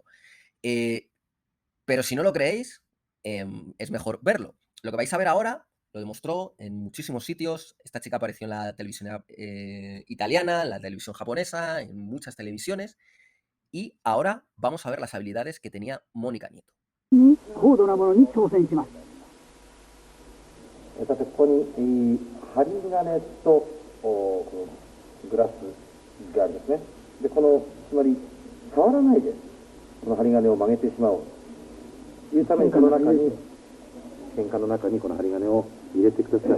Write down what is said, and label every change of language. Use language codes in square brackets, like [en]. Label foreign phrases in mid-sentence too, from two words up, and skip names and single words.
[es] Pero si no lo creéis, es mejor verlo. Lo que vais a ver ahora lo demostró en muchísimos sitios. Esta chica apareció en la televisión italiana, en la televisión japonesa, en muchas televisiones. Y ahora vamos a ver las habilidades que tenía Mónica Nieto. [ja] さてここに針金とこのグラスがあるんですね。でこのつまり触らないでこの針金を曲げてしまおうというためにこの中に剣管の中にこの針金を入れてください。